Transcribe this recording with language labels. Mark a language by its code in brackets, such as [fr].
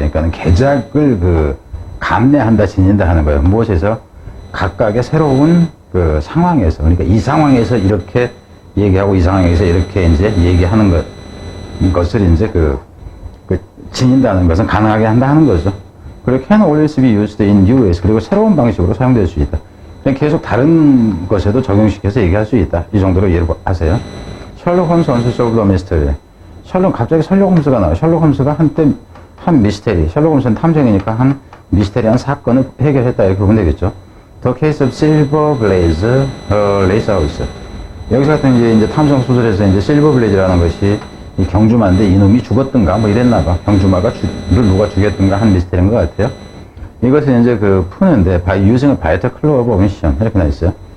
[ko] 그러니까는 개작을 감내한다, 지닌다 하는 거예요. 무엇에서? 각각의 새로운 상황에서. 그러니까 이 상황에서 이렇게 얘기하고 이 상황에서 이렇게 이제 얘기하는 것을 이제 지닌다는 것은 가능하게 한다 하는 거죠. [en] 그리고 can always be used in new ways. [ko] 그리고 새로운 방식으로 사용될 수 있다. 그냥 계속 다른 것에도 적용시켜서 얘기할 수 있다. 이 정도로 이해하세요. 셜록 홈스 언solved mystery. 갑자기 셜록 홈스가 나와요. 셜록 홈스가 한때 한 미스테리. 셜록 홈스는 탐정이니까 한 미스테리한 사건을 해결했다. 이렇게 보면 되겠죠. [en] The case of Silver Blaze, Lace House. [ko] 여기서 같은 이제 탐정 소설에서 이제 실버 블레이즈라는 것이 이 경주마인데 이놈이 죽었던가 이랬나봐. 경주마를 누가 죽였던가 한 미스테리인 것 같아요. 이것을 이제 푸는데 [en] by using a vital clue of omission [ko] 이렇게 나 있어요.